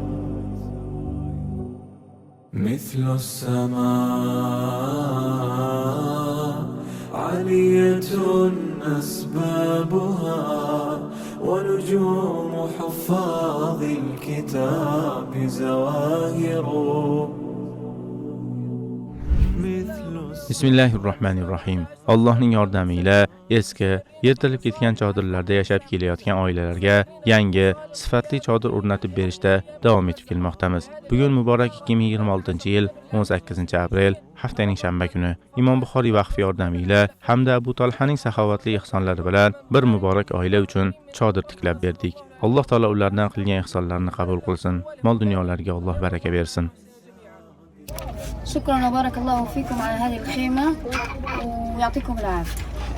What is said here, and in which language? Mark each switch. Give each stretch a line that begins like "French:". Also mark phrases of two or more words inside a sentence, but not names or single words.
Arabic: مثل السماء عالية أسبابها، ونجوم حفاظ الكتاب زواهر.
Uzbek: Bismillahirrohmanirrohim. Allohning yordamiyle eski, yirtilib ketgan chodirlarda yashab kelayotgan oilalarga yangi, sifatli chodir o'rnatib berishda davom etib kelmoqdamiz. Bugun muborak 2026-yil 18-aprel haftaning shanba kuni Imom Buxoriy vaqfi yordamiyle hamda Abu Talhaning saxovatli ehsonlari bilan bir muborak oila uchun chodir tiklab berdik. Alloh taolo ulardan qilgan ehsonlarini qabul qilsin. Mol dunyolariga Alloh baraka bersin.
Arabic: شكرا وبارك الله فيكم على هذه الخيمة ويعطيكم العافية.